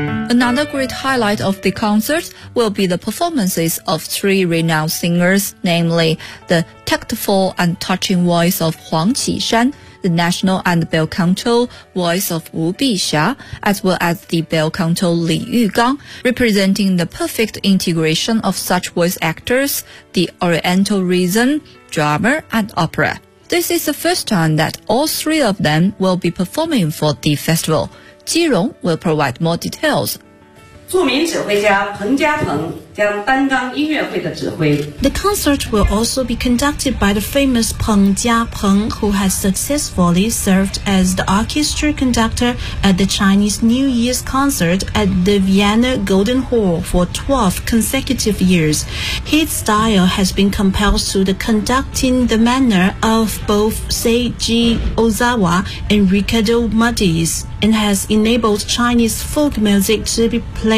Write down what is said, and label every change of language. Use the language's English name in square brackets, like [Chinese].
[English] Another great highlight of the concert will be the performances of three renowned singers, namely the tactful and touching voice of Huang Qishan, the national and bel canto voice of Wu Bixia, as well as the bel canto Li Yugang, representing the perfect integration of such voice actors, the oriental rhythm, drama, and opera. This is the first time that all three of them will be performing for the festival. Ji Rong will provide more details. [Chinese] 著名指挥家彭家鹏将担纲音乐会的指挥。 [English] The concert will also be conducted by the famous Peng Jiapeng, who has successfully served as the orchestra conductor at the Chinese New Year's concert at the Vienna Golden Hall for 12 consecutive years. His style has been compelled to the conducting the manner of both Seiji Ozawa and Riccardo Muti's, and has enabled Chinese folk music to be played